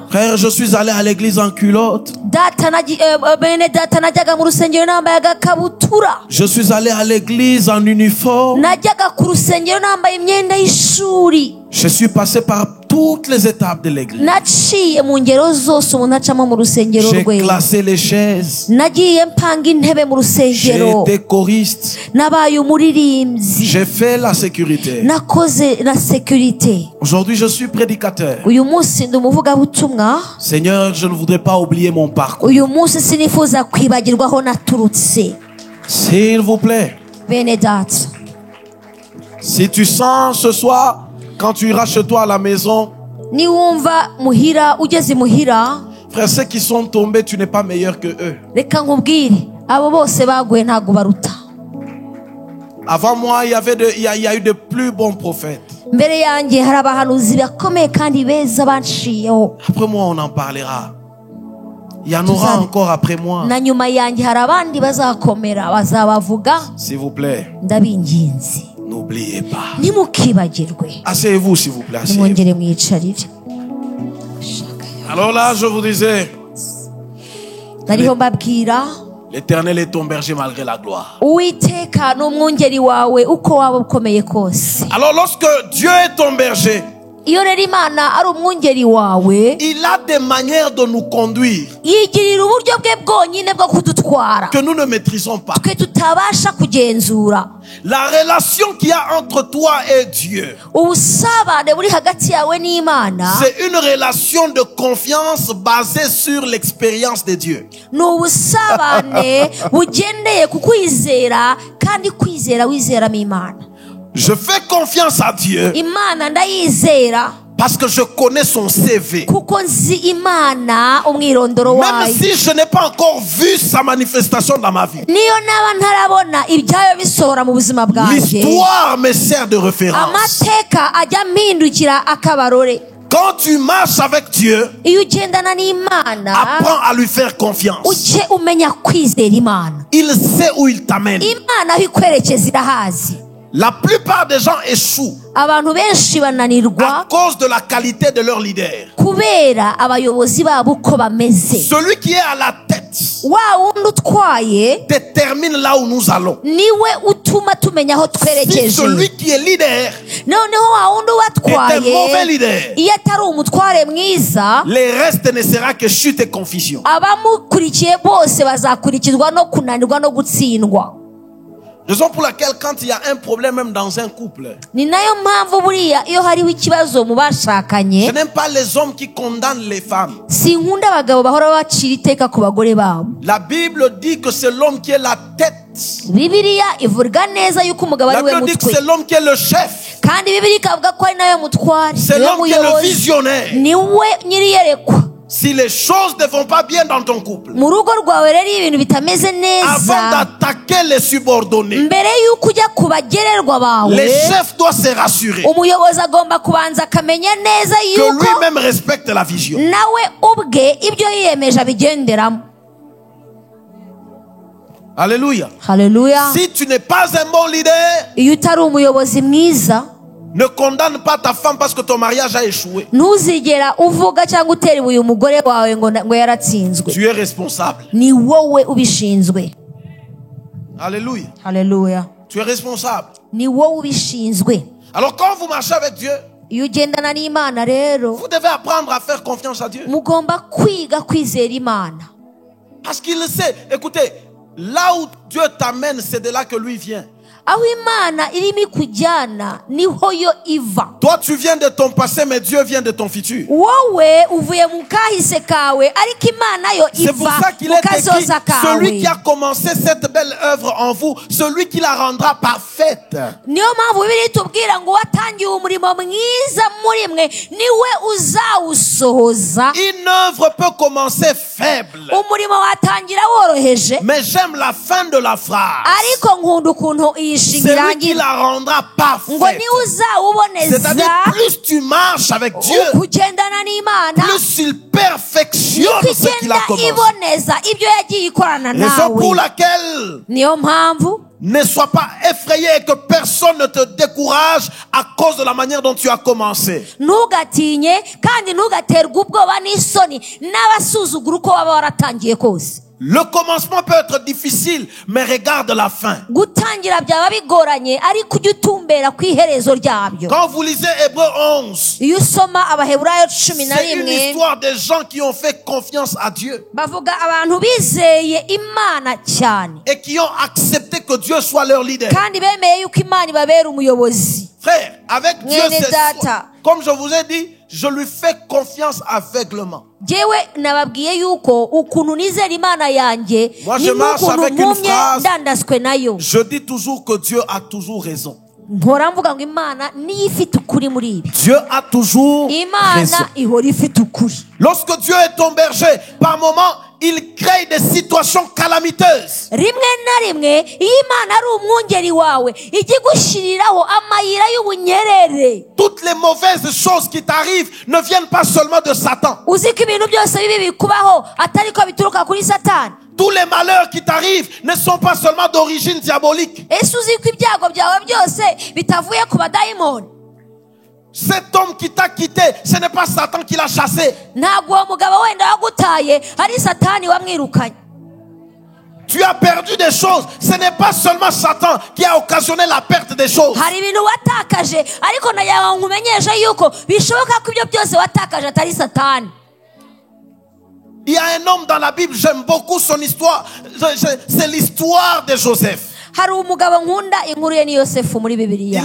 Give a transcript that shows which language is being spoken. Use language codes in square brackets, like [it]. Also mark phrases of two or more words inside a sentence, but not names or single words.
[fr] Frère, je suis allé à l'église en culotte. [rw] bene data najyaga mu rusengero nambaye agakabutura, [fr] Je suis allé à l'église en uniforme. [rw] najyaga ku rusengero nambaye imyenda y'ishuri, [fr] Je suis passé par toutes les étapes de l'église. [rw] naciye mu ngero zose umuntu acamo mu rusengero [fr] J'ai [rw] rwe, [fr] classé les chaises. [rw] nagiye mpanga intebe mu [fr] J'ai [rw] rusengero, [fr] été choriste. [rw] nabaye umuririmbyi, [fr] J'ai fait la sécurité. [rw] nakoze na sekirite. [fr] Aujourd'hui, je suis prédicateur. [rw] uyu munsi ndi umuvugabutumwa, [fr] Seigneur, je ne voudrais pas oublier mon parcours. [rw] uyu munsi sinifuza kwibagirwa aho naturutse. [fr] S'il vous plaît, [rw] bene data, [fr] si tu sens ce soir, quand tu iras chez toi à la maison, [rw] niwumva muhira ugeze muhira, [fr] frère, ceux qui sont tombés, tu n'es pas meilleur que eux. [rw] reka nkubwire abo bose baguye ntabwo baruta. [fr] Avant moi, il y a eu de plus bons prophètes. [rw] mbere yanjye hari abahanuzi bakomeye kandi beza banciyeho, [fr] Après moi, on en parlera. Il y en aura [rw] Tuzane. [fr] encore après moi. [rw] na nyuma yanjye hari abandi bazakomera bazabavuga. [fr] S'il vous plaît, [rw] ndabinginze [fr] n'oubliez pas. [rw] ntimukibagirwe, [fr] Asseyez-vous, s'il vous plaît. Asseyez-vous. [rw] nimwongere mwicarire. [fr] Alors là, je vous disais, [rw] nariho mbabwira, [fr] l'Éternel est ton berger malgré la gloire. [rw] uwiteka ni umwungeri wawe uko waba ukomeye kose. [fr] Alors lorsque Dieu est ton berger, [rw] iyo rero Imana ari umwungeri wawe, [fr] il a des manières de nous conduire [rw] yigirira uburyo bwe bwonyine bwo kudutwara [fr] que nous ne maîtrisons pas. [rw] twe tutabasha kugenzura. [fr] La relation qu'il y a entre toi et Dieu, [rw] ubusabane buri hagati yawe n'Imana [fr] c'est une relation de confiance basée sur l'expérience de Dieu. [rw] ni ubusabane bugendeye ku kwizera, kandi kwizera wizeramo Imana. [fr] Je fais confiance à Dieu [rw] Imana ndayizera [fr] parce que je connais son CV. [rw] kuko nzi Imana umwirondoro [fr] Même [rw] wayo. [fr] si je n'ai pas encore vu sa manifestation dans ma vie, [rw] niyo naba ntarabona ibyayo bisohora mu buzima bwanjye, [fr] l'histoire me sert de référence. [rw] amateka ajya mpindukira akabarore. [fr] Quand tu marches avec Dieu, [rw] iyo ugendana n'Imana [fr] apprends à lui faire confiance. [rw] ujye umenya kwizera Imana. [fr] Il sait où il t'amène. [rw] Imana aho ikwerekeza irahazi. [fr] La plupart des gens échouent [rw] abantu benshi [fr] à [rw] bananirwa [fr] cause de la qualité de leur leader. [rw] kubera abayobozi babo uko bameze. [fr] Celui qui est à la tête [rw] wa wundi utwaye [fr] détermine là où nous allons. [rw] niwe utuma tumenya aho [fr] Si [rw] twerekeje. [fr] celui qui est leader [rw] noneho wa wundi [fr] est un mauvais [rw] ubatwaye [fr] leader, [rw] iyo atari umutware mwiza, [fr] les restes ne sera que chute et confusion. [rw] abamukurikiye bose bazakurikizwa no kunanirwa no gutsindwa. [fr] Raison pour laquelle quand il y a un problème même dans un couple, [rw] ni nayo mpamvu buriya iyo hariho ikibazo mu [fr] je [rw] bashakanye [fr] n'aime pas les hommes qui condamnent les femmes. [rw] sinkunda abagabo bahora bacira iteka ku bagore babo. [fr] La Bible dit que c'est l'homme qui est la tête. [rw] Bibiliya ivuga neza yuko umugabo [fr] La [rw] ari we [fr] Bible dit que [rw] mutwe, [fr] c'est l'homme qui est le chef. [rw] kandi Bibiliya ikavuga ko ari nawe mutware, [fr] C'est [rw] niwe [fr] l'homme qui est le [rw] muyobozi, [fr] visionnaire. [rw] niwe nyiriyerekwa. [fr] Si les choses ne vont pas bien dans ton couple, [rw] mu rugo rwawe rero iyo ibintu bitameze neza, [fr] avant d'attaquer les subordonnés, [rw] mbere y'uko ujya ku bagererwa bawe, [fr] le chef doit se rassurer [rw] umuyobozi agomba kubanza akamenya neza [fr] que [rw] yuko [fr] lui-même respecte la vision. [rw] nawe ubwe ibyo yiyemeje abigenderamo. [fr] Alléluia. [rw] Haleluya. [fr] Si tu n'es pas un bon leader, [rw] Iyo utari umuyobozi mwiza, [fr] ne condamne pas ta femme parce que ton mariage a échoué. [rw] ntuzigera uvuga cyangwa utera ibuye umugore wawe ngo yaratsinzwe. [fr] Tu es responsable. [rw] Ni wowe ubishinzwe. [fr] Alléluia. [rw] Haleluya. [fr] Tu es responsable. [rw] Ni wowe ubishinzwe. [fr] Alors quand vous marchez avec Dieu, [rw] Iyo ugendana n'Imana rero, [fr] vous devez apprendre à faire confiance à Dieu. [rw] mugomba kwiga kwizera Imana. [fr] Parce qu'il le sait. Écoutez, là où Dieu t'amène, c'est de là que lui vient. [rw] Aho Imana irimo ikujyana niho yo iva. [fr] Toi, tu viens de ton passé, mais Dieu vient de ton futur. [rw] Wowe uvuye mu kahise kawe, ariko Imana yo [fr] C'est pour [rw] iva [fr] ça qu'il [rw] mu [fr] est écrit, [rw] kazoza [fr] celui qui [rw] kawe. [fr] a commencé cette belle œuvre en vous, celui qui la rendra parfaite. [rw] Niyo mpamvu Bibiliya itubwira ngo watangiye umurimo mwiza muri mwe niwe uzawusohoza. [fr] Une œuvre peut commencer faible, [rw] Umurimo watangira woroheje, [fr] mais j'aime la fin de la phrase. [rw] ariko nkunda ukuntu iyi nshinga [fr] C'est lui qui [rw] irangira [fr] la rendra [rw] ngo [fr] parfaite. [rw] niwe uzawuboneza. [fr] C'est-à-dire, plus tu marches avec Dieu, [rw] ukugendana n'Imana, [fr] plus il perfectionne [rw] niko [fr] ce qu'il a [rw] igenda [fr] commencé. [rw] iboneza ibyo yagiye ikorana [fr] Raison pour [rw] nawe. [fr] laquelle [rw] Niyo mpamvu [fr] ne sois pas effrayé et que personne ne te décourage à cause de la manière dont tu as commencé. [rw] ntugatinye kandi ntugaterwe ubwoba n'isoni n'abasuzugura uko waba waratangiye kose. [fr] Le commencement peut être difficile, mais regarde la fin. [rw] Gutangira byaba bigoranye, ariko ujye utumbera ku iherezo ryabyo. [fr] Quand vous lisez Hébreux 11, [rw] Iyo usoma Abaheburayo 11, [fr] c'est une histoire des gens qui ont fait confiance à Dieu [rw] bavuga abantu bizeye Imana cyane [fr] et qui ont accepté que Dieu soit leur leader. [rw] kandi bemeye yuko Imana ibabera umuyobozi. [fr] Frère, avec Dieu, [rw] Mwene [fr] c'est [rw] data. [fr] comme je vous ai dit, je lui fais confiance aveuglement. [rw] Jewe nababwiye yuko ukuntu nizera Imana yanjye [fr] Moi, [rw] ni [fr] je marche [rw] nk'ukuntu [fr] avec une [rw] mpumye [fr] phrase. [rw] ndandaswe nayo. [fr] Je dis toujours que Dieu a toujours raison. [rw] Mpora mvuga ngo Imana niyo ifite ukuri muri ibi. [fr] Dieu a toujours raison. [rw] Imana ihora ifite ukuri. [fr] Lorsque Dieu est ton berger, par moments, il crée des situations calamiteuses. [rw] Rimwe na rimwe iyo Imana ari umwungeri wawe ijya igushyiriraho amayira y'ubunyerere. [fr] Toutes les mauvaises choses qui t'arrivent ne viennent pas seulement de Satan. [rw] Uzi ko ibintu byose bibi bikubaho atari ko bituruka kuri Satani. [fr] Tous les malheurs qui t'arrivent ne sont pas seulement d'origine diabolique. [rw] Ese uzi ko ibyago byawe byose bitavuye ku badayimoni? [fr] Cet homme qui t'a quitté, ce n'est pas Satan qui l'a chassé. [rw] Ntabwo uwo mugabo wenda wagutaye ari Satani wamwirukanye. [fr] Tu as perdu des choses. Ce n'est pas seulement Satan qui a occasionné la perte des choses. [rw] Hari ibintu watakaje, ariko nayawe nkumenyesha yuko bishoboka ko ibyo byose watakaje atari Satani. [fr] Il y a un homme dans la Bible, j'aime beaucoup son histoire. C'est l'histoire de Joseph. [rw] Hari umugabo nkunda inkuru ye ni Yosefu muri [fr] Il [rw] Bibiliya.